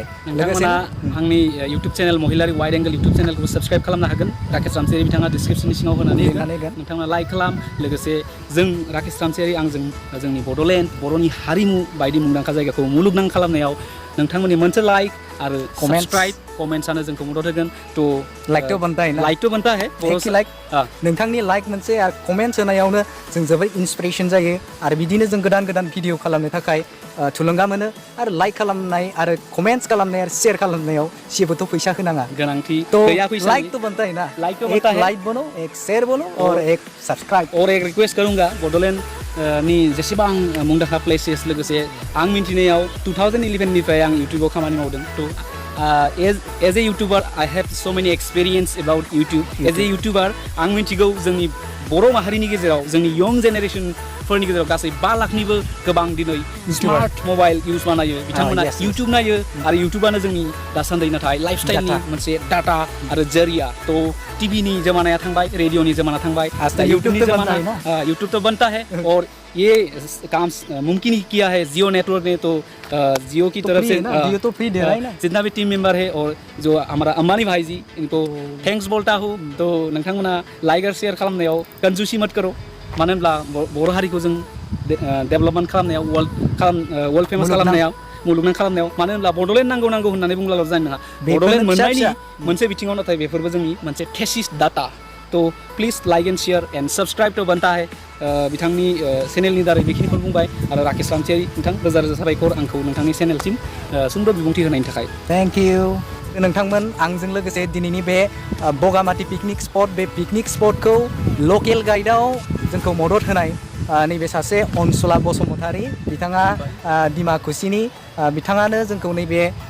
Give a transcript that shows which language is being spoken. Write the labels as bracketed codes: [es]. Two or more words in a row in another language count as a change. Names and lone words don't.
[brx] नोंथांमोना आंनि इउटुब चेनेल महिलारि वाइड एंगल इउटुब चेनेलखौ साबस्क्राइब खालामनो हागोन राकेश रामसियारि बिथाङा डिसक्रिपसननि सिङाव होनानै नोंथाङा लाइक खालाम लोगोसे जों राकेश रामसियारि आंजों जोंनि बड'लेण्ड बर'नि हारिमु बायदि मुंदांखा जायगाखौ मुलुगनां खालामनायाव नोंथांमोननि मोनसे लाइक आरो साबस्क्राइब कमेन्ट्सआनो जोंखौ मदद होगोन थ' [hi] लाइक तो बनता है [brx] लाइक नोंथांनि लाइक मोनसे आरो कमेन्ट्स होनायावनो जों जोबोद इन्सपिरेसन जायो आरो बिदिनो जों गोदान गोदान भिडिअ खालामनो थाखाय थुलुंगा मोनो आरो लाइक खालामनाय आरो कमेन्ट्स खालामनाय आरो शेयार खालामनायाव जेबोथ' फैसा होनाङा गोनांथि [hi] लाइक तो बनता है ना लाइक बनो एक शेयर बनो और एक सब्सक्राइब [brx] और एक रिक्वेस्ट करूँगा बड'लेण्ड नि जेसेबां मुंदांखा प्लेसेस लोगोसे आं मिन्थिनायाव 2011निफ्राय आं इउटुबाव खामानि मावदों थ' [en] as a YouTuber I have so many experience about YouTube as a YouTuber [brx] आं मिन्थिगौ जोंनि बर' माहारिनि गेजेराव जोंनि [en] young generation [brx] इउथफोरनि गेजेराव गासै 5 लाखनिबो गोबां दिनै [en] smart mobile use [brx] बानायो बिथांमोना [en] yes, yes. [brx] इउटुब नायो आरो इउटुबानो जोंनि दासान्दि नाथाय लाइफस्टाइलनि [en] Data. [brx] मोनसे डाटा आरो जरिया तो टीवी जमानाया थांबाय रेडियोनि जमाना थांबाय [hi] आज तो यूट्यूब YouTube तो बनता है ना? यूट्यूब तो बनता है और ये काम मुमकिन ही किया है जियो नेटवर्क ने तो जियो की तो तरफ free से है ना, जियो तो free दे रहा है ना। जितना भी टीम मेंबर है और जो हमारा अम्बानी भाई जी इनको थैंक्स बोलता हूँ तो नोंथांमोना लाइक और शेयर [brx] खालामनायाव [hi] कंजूसी मत करो [brx] मानो होनब्ला बर' हारिखौ जों डेभेलपमेन्ट खालामनायाव [en] world famous [brx] खालामनायाव मुलुगनां खालामनायाव मानो होनब्ला बड'लेण्ड नांगौ होननानै बुंब्लाल' जानाय नङा बड'लेण्ड मोननायनि मोनसे बिथिङाव नाथाय बेफोरबो जोंनि मोनसे [en] thesis data [brx] तो [en] please like and share and subscribe [hi] तो बनता है [brx] बिथांनि चेनेलनि दारै बेखिनिखौ बुंबाय आरो राकेश रामसियारि नोंथां रोजा रोजा साबायखर आंखौ नोंथांनि चेनेलसिम सुंद' बिबुंथि होनायनि थाखाय [en] thank you [brx] नोंथांमोन आंजों लोगोसे दिनैनि बे बगामाथि [en] picnic spot [brx] बे [en] picnic spot [brx] लकेल गाइडआव जोंखौ मदद होनाय नैबे सासे अनसुला बसुमतारी बिथाङा डिमाकुसिनि बिथाङानो जोंखौ नैबे